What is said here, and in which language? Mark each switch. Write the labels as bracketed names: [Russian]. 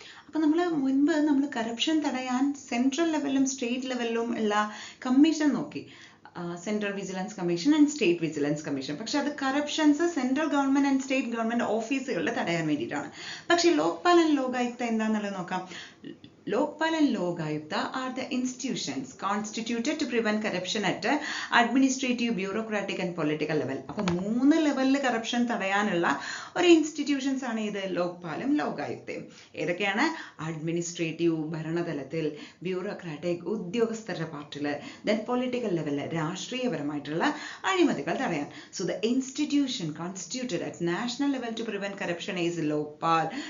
[Malayalam] അപ്പൊ നമ്മൾ കറപ്ഷൻ തടയാൻ സെൻട്രൽ ലെവലിലും സ്റ്റേറ്റ് ലെവലിലും ഉള്ള കമ്മീഷൻ നോക്കി. Central vigilance commission and state vigilance commission. പക്ഷെ അത് corruptions central government and state government ഓഫീസുകളിൽ തടയാൻ വേണ്ടിയിട്ടാണ്. പക്ഷെ ലോക്പാൽ ആൻഡ് ലോകായുക്ത എന്താന്നുള്ളത് നോക്കാം. [English] Lokpal and Lok Ayukta are the institutions constituted to prevent corruption at administrative, bureaucratic and political level. [Malayalam] അപ്പോൾ 3 ലെവലിൽ കറപ്ഷൻ തടയാനുള്ള ഒരു ഇൻസ്റ്റിറ്റ്യൂഷൻസ് ആണ് ഇത് ലോക്പാലും ലോകായുക്തയും. ഏതൊക്കെയാണ്? അഡ്മിനിസ്ട്രേറ്റീവ് ഭരണതലത്തിൽ, ബ്യൂറോക്രാറ്റിക് ഉദ്യോഗസ്ഥരുടെ പാർട്ടില്, ദെൻ പൊളിറ്റിക്കൽ ലെവലിൽ രാഷ്ട്രീയപരമായിട്ടുള്ള അഴിമതികൾ തടയാൻ. [English] So the institution constituted at national level to prevent corruption is Lokpal.